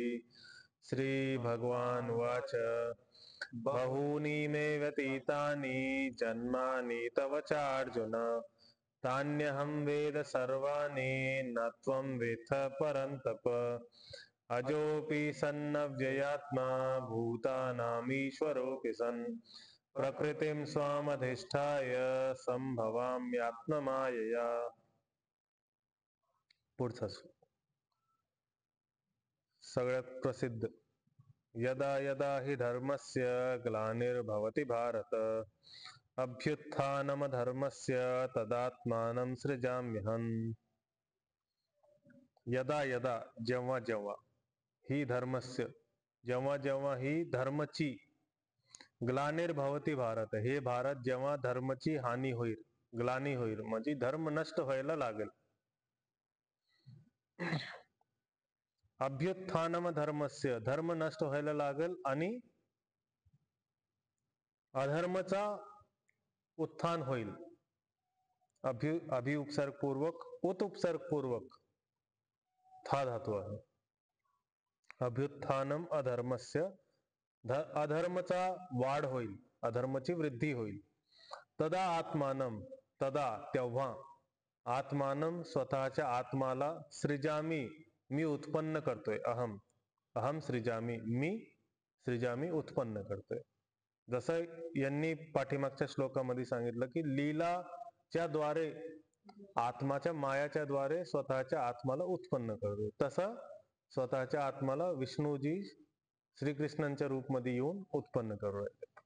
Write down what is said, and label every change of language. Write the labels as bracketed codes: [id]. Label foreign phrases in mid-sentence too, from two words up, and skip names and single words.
[sa] श्रीभगवानुवाच बहूनि मे व्यतीतानि जन्मानि तव चार्जुन तान्यहं वेद सर्वाणि न त्वं वेत्थ परन्तप अजोऽपि सन्नव्ययात्मा भूतानामीश्वरोऽपि सन् प्रकृतिं स्वामधिष्ठाय सम्भवाम्यात्ममायया। [mr] पुढचा सगळ्यात प्रसिद्ध [sa] यदा यदा हि धर्मस्य ग्लानिर्भवति भारत अभ्युत्थानमधर्मस्य तदात्मानं सृजाम्यहम्। यदा यदा [mr] जेव्हा जेव्हा [sa] ही धर्मस्य [mr] जेव्हा जेव्हा ही धर्मची [sa] ग्लानिर्भवति भारत [mr] हे भारत जेव्हा धर्मची हानी होईल ग्लानी होईल म्हणजे धर्म नष्ट व्हायला लागेल। [sa] अभ्युत्थानम धर्मस्य [mr] धर्म नष्ट व्हायला लागेल आणि अधर्मचा उत्थान होईल। अभि उपसर्ग पूर्वक उत उपसर्ग पूर्वक था धातु आहे। [sa] अभ्युत्थानम अधर्मस्य [mr] अधर्मचा वाढ होईल अधर्माची वृद्धी होईल। [sa] तदा आत्मानं तदा [mr] तेव्हा आत्मानं स्वतःच्या आत्माला सृजामी मी उत्पन्न करतोय [sa] अहम सृजामी [mr] मी सृजामी उत्पन्न करतोय। जसं यांनी पाठीमागच्या श्लोकामध्ये सांगितलं की लीलाच्या द्वारे आत्माच्या मायाच्या द्वारे स्वतःच्या आत्माला उत्पन्न करतो तसं स्वतःच्या आत्माला विष्णूजी श्रीकृष्णांच्या रूपमध्ये येऊन उत्पन्न करू राहिले।